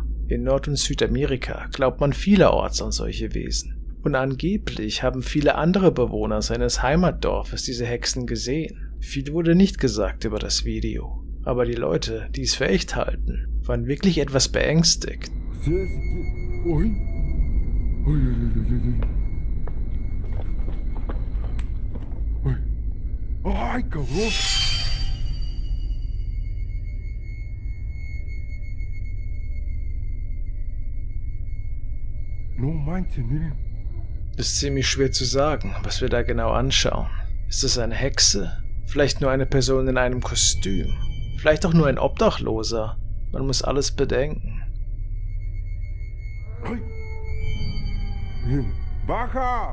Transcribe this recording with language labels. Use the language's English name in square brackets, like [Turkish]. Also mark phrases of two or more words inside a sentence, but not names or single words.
[German] In Nord- und Südamerika glaubt man vielerorts an solche Wesen. Und angeblich haben viele andere Bewohner seines Heimatdorfes diese Hexen gesehen. Viel wurde nicht gesagt über das Video, aber die Leute, die es für echt halten, waren wirklich etwas beängstigt. [Spanish] ¡Ay, cabrón! No manches, miren. [German] Ist ziemlich schwer zu sagen, was wir da genau anschauen. Ist es eine Hexe? Vielleicht nur eine Person in einem Kostüm? Vielleicht auch nur ein Obdachloser? Man muss alles bedenken. [Spanish] ¡Ay! Miren, ¡baja!